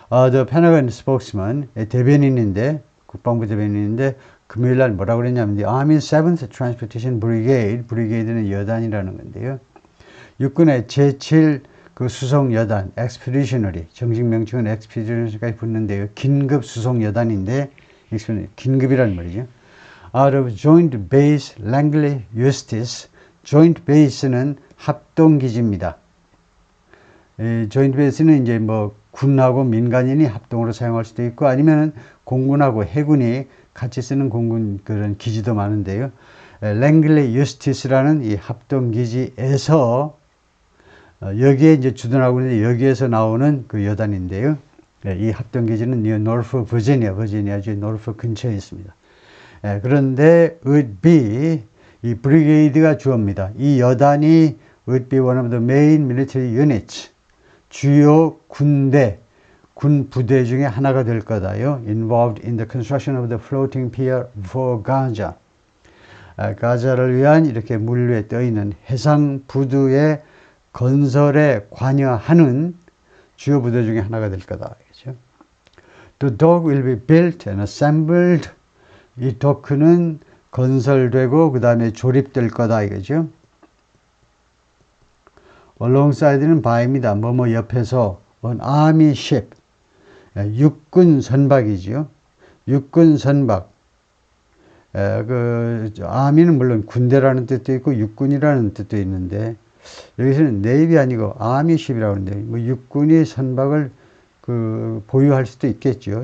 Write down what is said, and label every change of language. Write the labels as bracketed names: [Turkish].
[English] The Pentagon spokesman, [Korean] 대변인인데, 국방부 대변인인데, 금요일 날 뭐라고 그랬냐면, [English] The Army's 7th Transportation Brigade, [Korean] 브리게이드는 여단이라는 건데요. 육군의 제7 그 수송 여단, Expeditionary, 정식 명칭은 Expeditionary까지 붙는데요. 긴급 수송 여단인데, 긴급이라는 말이죠. [English] Out of Joint Base Langley Eustis, Joint Base는 [Korean] 합동기지입니다. Joint Base는 이제 뭐 군하고 민간인이 합동으로 사용할 수도 있고 아니면은 공군하고 해군이 같이 쓰는 공군 그런 기지도 많은데요. 랭글리 유스티스라는 이 합동기지에서 여기에 이제 주둔하고 있는데 여기에서 나오는 그 여단인데요. 이 합동기지는 뉴 노르프 버지니아주 노르프 근처에 있습니다. 그런데 [English] would be [Korean] 이 브리게이드가 주어입니다. 이 여단이 [English] would be one of the main military units. [Korean] 주요 군 부대 중에 하나가 될 거다요. [English] Involved in the construction of the floating pier for Gaza. [Korean] 가자를 위한 이렇게 물 위에 떠 있는 해상 부두의 건설에 관여하는 주요 부대 중에 하나가 될 거다. 그렇죠? [English] The dock will be built and assembled. [Korean] 이 도크는 건설되고 그 다음에 조립될 거다 이거죠. Alongside는 by입니다. 뭐뭐 옆에서 [English] an army ship. [Korean] 육군 선박이죠. 육군 선박. army는 물론 군대라는 뜻도 있고 육군이라는 뜻도 있는데 여기서는 navy 아니고 army ship이라고 하는데 뭐 육군이 선박을 보유할 수도 있겠죠.